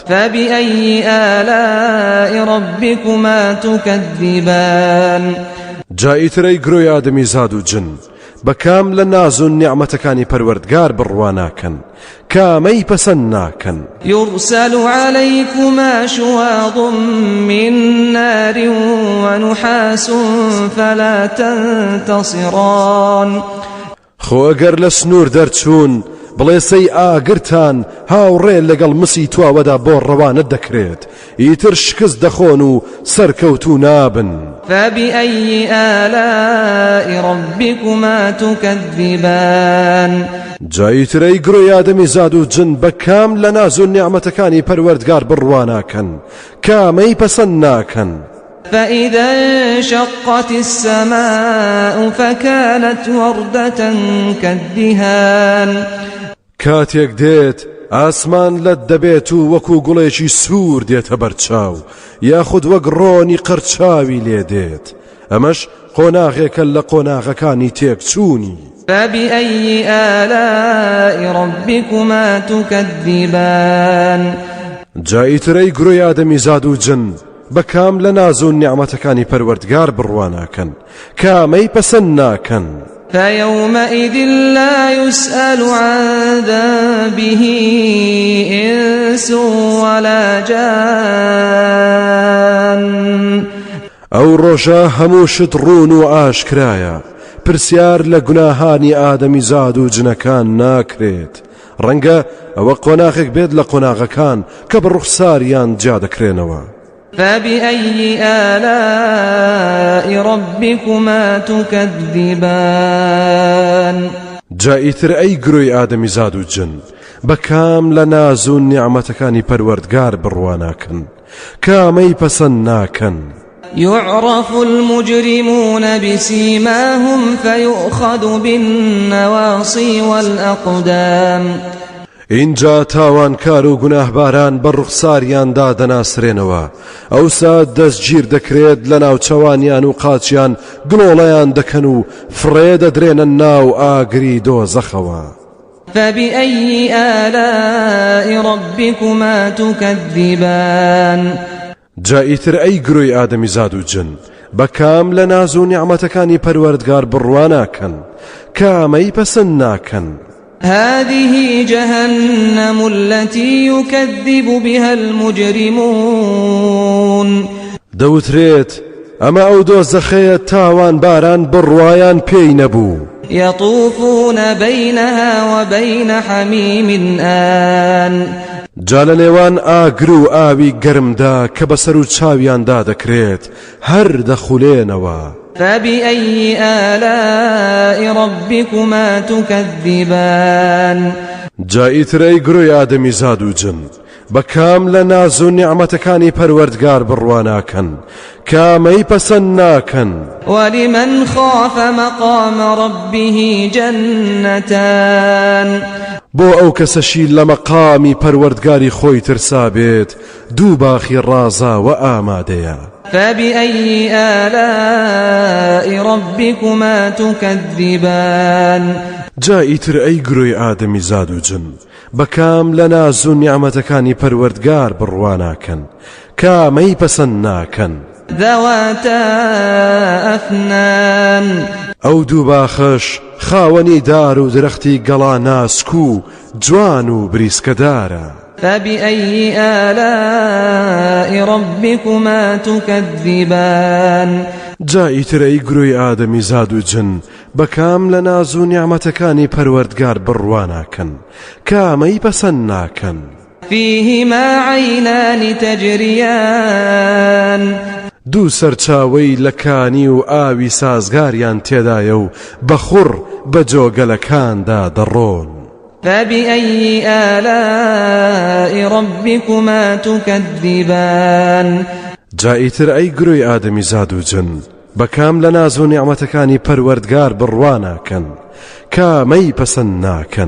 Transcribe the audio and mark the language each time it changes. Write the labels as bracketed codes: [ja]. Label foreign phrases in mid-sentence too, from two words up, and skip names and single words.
[ar] فبأي آلاء ربكما تكذبان [ckb] جایی ترەی گرۆی ئادەمی زاد و جن بە کام لە ناز و نیعمەتەکانی پەروەردگار بڕوا ناکەن کامەی پەسەند ناکەن. [ar] يرسل عليكما شواظ من نار ونحاس فلا تنتصران [ckb] خۆ ئەگەر لە سنوور دەرچوون بڵێسەی ئاگرتان هاوڕێ لەگەڵ مسی تواوەدا بۆ ڕەوانە دەکرێت ئیتر شکست دەخۆن و سەرکەوتوو نابن. [ar] فبأي آلاء ربكما تكذبان [ckb] جایی ترەی گرۆی ئادەمی زاد و جن بە کام لە ناز و نیعمەتەکانی پەروەردگار بڕوا ناکەن کامەی پەسەند ناکەن. [ar] فإذا انشقت السماء فكانت وردة كالدهان [ckb] کاتێک دێت ئاسمان لەت دەبێت و وەکو گوڵێکی سوور دێتە بەرچاو یاخود وەک ڕۆنی قەرچاوی لێ دێت ئەمەش قۆناغێکە لە قۆناغەکانی تێکچوونی. [ar] فبأي آلاء ربكما تكذبان [ckb] جایی ترەی گرۆی ئادەمی زاد و جن بە کام لە ناز و نیعمەتەکانی پەروەردگار بڕوا ناکەن کامەی پەسەند ناکەن. [ar] فيومئذ لا يسأل عن ذنبه إنس ولا جان [ckb] ئەو ڕۆژە هەموو شت ڕوون و ئاشکرایە پرسیار لە گوناهانی ئادەمی زاد و جنەکان ناکرێت ڕەنگە ئەوە قۆناغێک بێت لە قۆناغەکان کە بە ڕوخساریان جا دەکرێنەوە [ar] فبأي آلاء ربكما تكذبان [ckb] جائیتر ئەی گرۆی ئادەمی زاد و جن بەکام لە ناز و نیعمەتەکانی پەروەردگار بڕواناکەن کامەی پەسەند ناکەن [ar] يعرف المجرمون بسيماهم فيؤخذ بالنواصي والأقدام [ckb] اینجا تاوانکار و گوناهباران بە ڕوخساریاندا دەناسرێنەوە ئەوسا دەستگیر دەکرێت لە ناوچەوانیان و قاچیان گڵۆڵەیان دەکەن و فڕێ دەدرێنە ناو ئاگری دۆزەخەوە [ar] فبأي آلاء ربكما تكذبان [ckb] جائیتر ئەی گرۆی ئادەمی زاد و جن بەکام لە ناز و نیعمەتەکانی پەروەردگار بڕواناکەن کامەی پەسەند ناکەن [ar] هذه جهنم التي يكذب بها المجرمون [ckb] دەوترێت ئەمە ئەو دۆزەخەیە تاوان باران بڕوایان پێی نەبوو [ar] يطوفون بينها وبين حميم آن [ckb] جا لە نێوان ئاگر و ئاوی گەرمدا کە بەسەر و چاویاندا دەکرێت هەر دەخولێنەوە [ar] فبأي آلاء ربكما تكذبان [ckb] جائیتر ئەی گرۆی ئادەمی زاد و جن بەکام لە ناز و نیعمەتەکانی پەروەردگار بڕواناکەن کامەی پەسەند ناکەن [ar] ولمن خاف مقام ربه جنتان [ckb] بۆ ئەو کەسەشی لە مەقامی پەروەردگاری خۆی ترسا بێت دوو باخی ڕازا و ئامادەیە [ar] فبأي آلاء ربكما تكذبان [ckb] جائیتر ئەی گرۆی ئادەمی زاد و جن بەکام لە ناز و نیعمەتەکانی پەروەردگار بڕواناکەن کامەی پەسەند ناکەن [ar] ذواتا أفنان [ckb] ئەو دوو باخەش خاوەنی دار و درەختی گەڵا ناسک و جوان و بریسکەدارە [ar] فبأي آلاء ربكما تكذبان [ckb] جائیتر ئەی گرۆی ئادەمی زاد و جن بەکام لە ناز و نیعمەتەکانی پەروەردگار بڕواناکەن کامەی پەسەند ناکەن [ar] فيهما عينان تجريان [ckb] دوو سەرچاوەی لە کانی و ئاوی سازگاریان تێدایە و بەخوڕ بە جۆگەلەکاندا دەڕۆن [ar] فبأي آلاء ربكما تكذبان [ckb] جائیتر ئەی گرۆی ئادەمی زاد و جن بەکام لە ناز و نیعمەتەکانی پەروەردگار بڕواناکەن کامەی پەسەند ناکەن